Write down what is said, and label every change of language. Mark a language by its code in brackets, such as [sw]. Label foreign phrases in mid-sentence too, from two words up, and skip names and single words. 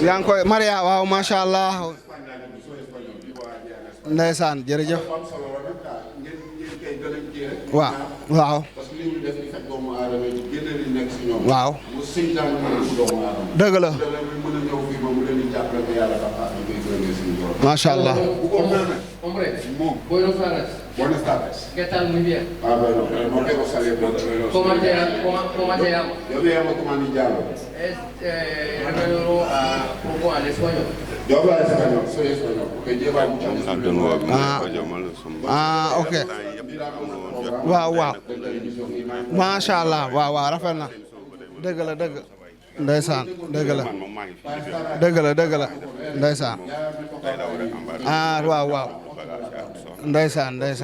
[wo] yaa ngi koy Maria waaw [ar] ما شاء الله [wo] ndeysaan jërëjëf waaw li mu def di fekk doomu aadama yi génne li nekk si ñoom. waaw mu sëñ daan mën doomu aadama. dëgg la. mën a ñëw fii ba mu leen di jàppale te yàlla dafa ñu koy gërëmee suñu borom. [ar] ما شاء الله. [wo] bu ko mën a [es] Hombre, [wo] moom. [es] buenos días. Buenas tardes. ¿Qué tal? Muy bien. Ah, bueno, no quiero salir. ¿Cómo te llamas? Yo me llamo Comani Diallo. Refiero un poco al español. Yo hablo español, soy español, porque lleva muchos años. [wo] Ok. waaw. [ar] ما شاء الله [wo] waaw rafet na. dëgg la dëgg. ndeysaan dëgg la. ndeysaan. waaw. ndeysaan.